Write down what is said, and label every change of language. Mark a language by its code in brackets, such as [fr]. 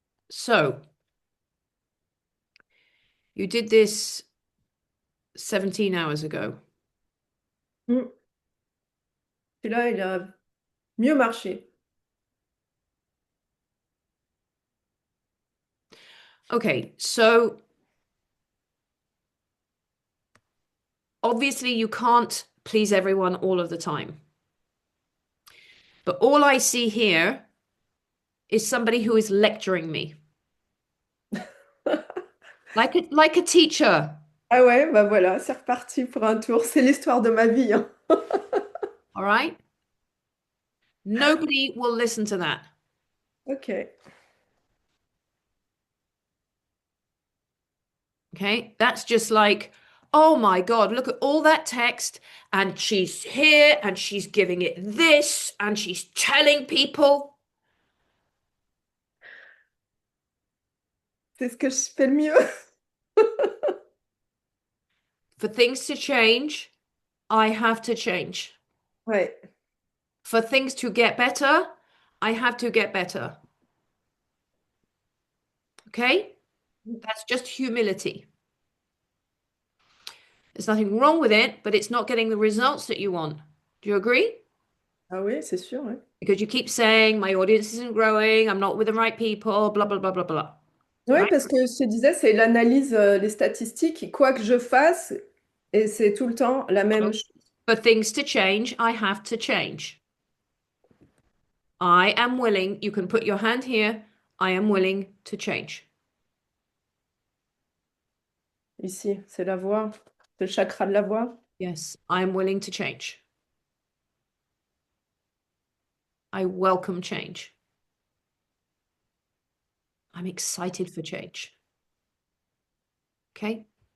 [en] So you did this 17 hours ago. Mm. [fr] Celui-là, il a mieux marché. [en] Okay. So obviously you can't please everyone all of the time. But all I see here is somebody who is lecturing me, like a teacher. [fr] Ah ouais, bah voilà, c'est reparti pour un tour. C'est l'histoire de ma vie, hein. [en] All right. Nobody will listen to that. Ok. Okay. That's just like, oh my God, look at all that text. And she's here and she's giving it this and she's telling people [fr] C'est ce que je fais le mieux. [en] for things to change, I have to change. [fr] Ouais. [en] For things to get better, I have to get better. Okay. That's just humility. There's nothing wrong with it, but it's not getting the results that you want. Do you agree? [fr] Ah oui, c'est sûr, ouais. [en] Because you keep saying my audience isn't growing, I'm not with the right people, blah, blah, blah, blah, blah. [fr] Oui, [en] Right? [fr] parce que je te disais, c'est l'analyse, les statistiques, quoi que je fasse, et c'est tout le temps la même [en] So [fr] chose. [en] for things to change, I have to change. I am willing, you can put your hand here, I am willing to change. [fr] Ici, c'est la voix, c'est le chakra de la voix. [en] Yes, I am willing to change. I welcome change. I'm excited for change. Okay?